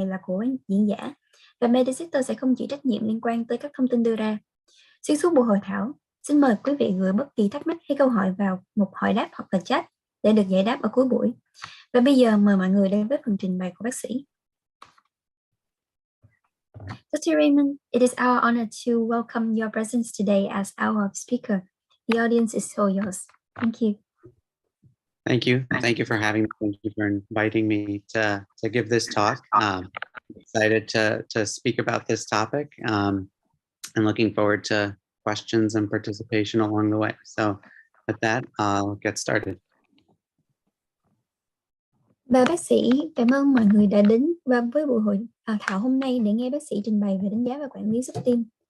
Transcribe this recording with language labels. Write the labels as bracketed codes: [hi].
[vi] là của diễn giả và Medisetter sẽ không chịu trách nhiệm liên quan tới các thông tin đưa ra. Xuyên suốt buổi hội thảo, xin mời quý vị gửi bất kỳ thắc mắc hay câu hỏi vào mục hỏi đáp hoặc là chat để được giải đáp ở cuối buổi. Và bây giờ mời mọi người đến với phần trình bày của bác sĩ. [en] Dr. Raymond, it is our honor to welcome your presence today as our speaker. The audience is all yours. Thank you. Thank you. Thank you for having me. Thank you for inviting me to give this talk. Excited to speak about this topic and looking forward to questions and participation along the way. So with that, I'll get started. [vi] Và bác sĩ cảm ơn mọi người đã đến với buổi hội thảo hôm nay để nghe bác sĩ trình bày về đánh giá và quản lý xuất tim.